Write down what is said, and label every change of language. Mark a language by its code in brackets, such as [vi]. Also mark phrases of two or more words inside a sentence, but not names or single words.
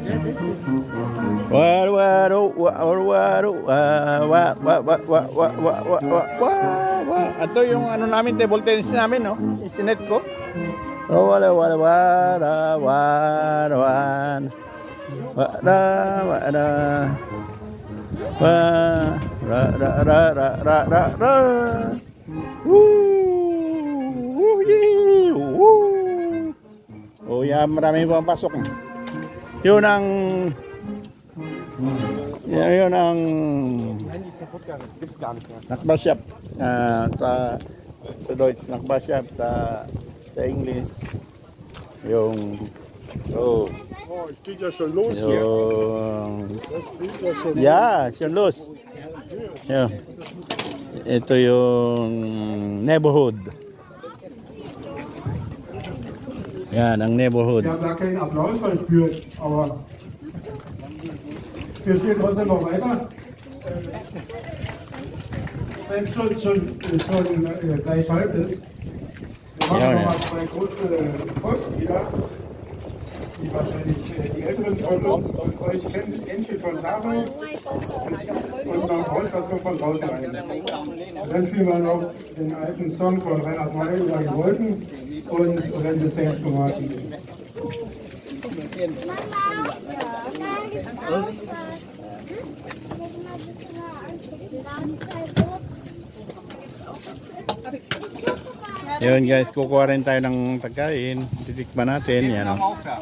[tl] Ito yung namin, [en] table tennis [tl] namin, no? Isinet ko. Wada, wada. Wa, ra, ra, ra, ra, ra, ra, ra. Woo! Woo! Yee! Woo! Oh, yan, marami pang pasok. Yun ang Nachbarship sa Deutsch, Nachbarship sa English. Yung [de] Oh, es geht ja schon los hier. [tl] yung [de] Das geht ja schon los. yeah, schon los. Yeah. [tl] Ito yung neighborhood. Yan ang neighborhood. [de] Ich habe da keinen Applaus verspürt, aber wir spielen trotzdem noch weiter. Wenn es schon gleich halb ist, wir machen Ja, noch ja. mal zwei kurze Volkslieder, die wahrscheinlich die Älteren von euch kennen. Entchen von Taro und St. Paul, das kommt von draußen rein. Dann spielen wir noch den alten Song von Reinhard May über die Wolken und wenn das Herz Tomaten. [tl] Yun guys, kukuha rin tayo ng pagkain. Titikman natin. Yan o.